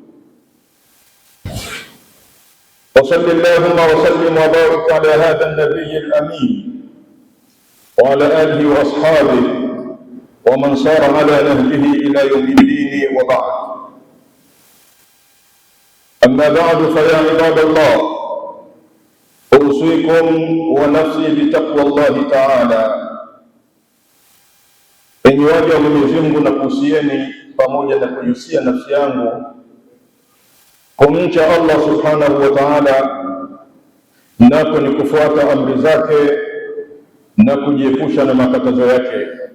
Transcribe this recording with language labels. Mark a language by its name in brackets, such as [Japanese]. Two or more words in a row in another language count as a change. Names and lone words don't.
[Arabic] وصل اللهم وسلم وبارك على هذا النبي الأمين وعلى آله وأصحابه ومن سار على نهجه إلى يوم الدين، وبعد. أما بعد، فيا عباد الله، أوصيكم ونفسي بتقوى الله تعالى. [Swahili] Enyi waja wa Mwenyezi Mungu, na kuhusieni pamoja na kuihusia nafsi yangu kumcha Allah [Arabic] سبحانه وتعالى, [Swahili] nako ni kufuata amri zake na kujiepusha na makatazo yake.